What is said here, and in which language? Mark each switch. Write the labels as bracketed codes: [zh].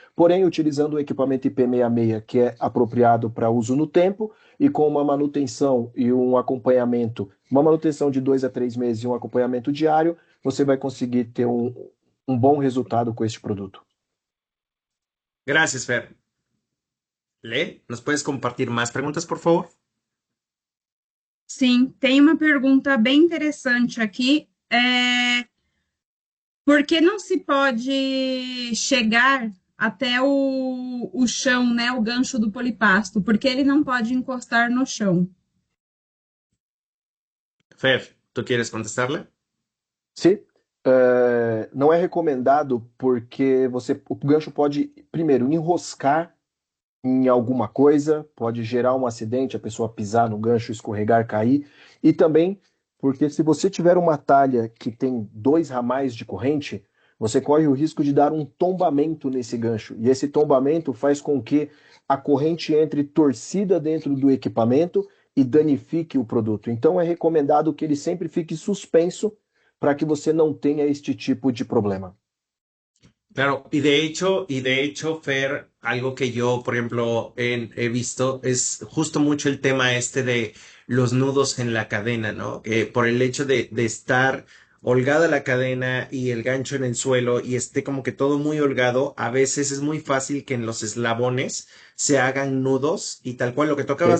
[pt] Porém, utilizando o equipamento IP66, que é apropriado para uso no tempo, e com uma manutenção e um acompanhamento, uma manutenção de 2 a 3 meses e um acompanhamento diário, você vai conseguir ter um bom resultado com este produto. [es] Gracias, Fer. ¿nos puedes compartir más preguntas, por favor? [pt] Sim, tem uma pergunta bem interessante aqui. Por que não se pode chegar até o chão, né, o gancho do polipasto? Por que ele não pode encostar no chão? [es] Fer, ¿tú quieres contestarle? [pt] Sim. Não é recomendado porque o gancho pode, primeiro, enroscar em alguma coisa, pode gerar um acidente, a pessoa pisar no gancho, escorregar, cair, e também porque se você tiver uma talha que tem 2 ramais de corrente, você corre o risco de dar um tombamento nesse gancho, e esse tombamento faz com que a corrente entre torcida dentro do equipamento e danifique o produto. Então é recomendado que ele sempre fique suspenso para que você não tenha este tipo de problema. [es] Claro, y de hecho, Fer, algo que yo, por ejemplo, he visto es justo mucho el tema este de los nudos en la cadena, ¿no? Que por el hecho de estar holgada la cadena y el gancho en el suelo y esté como que todo muy holgado, a veces es muy fácil que en los eslabones se hagan nudos y tal cual lo que tú acabas